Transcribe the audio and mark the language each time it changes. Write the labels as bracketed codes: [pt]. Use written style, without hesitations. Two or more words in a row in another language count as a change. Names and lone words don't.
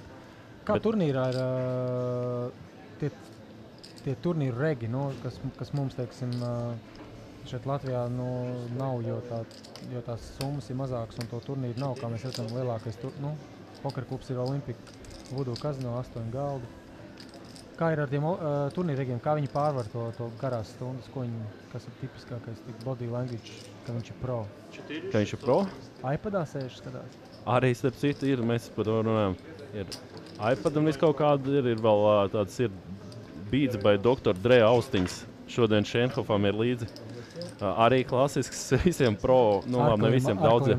[lv] Kā turnīrā ir tie turnīru regi, kas mums, teiksim, šeit Latvijā nav, jo tās summas ir mazākas un to turnīru nav, kā mēs redzam, lielākais pokerklubs ir Olympika Voodoo Casino 8 galdi. Kā ir ar tiem turnīrregiem, kā viņi pārvar to garās stundas, kas ir tipiskākais [en] body language, [lv] ka viņš ir pro? Ka viņš ir pro? iPadā sēž skatās? Arī starp citu ir, mēs par to runājam. Ir iPadam viss kaut kāda ir vēl tāds ir Beats by Dr. Dre austiņas. Šodien Šenhofam ir līdzi. Arī klasisks visiem pro, labi, ne visiem daudziem.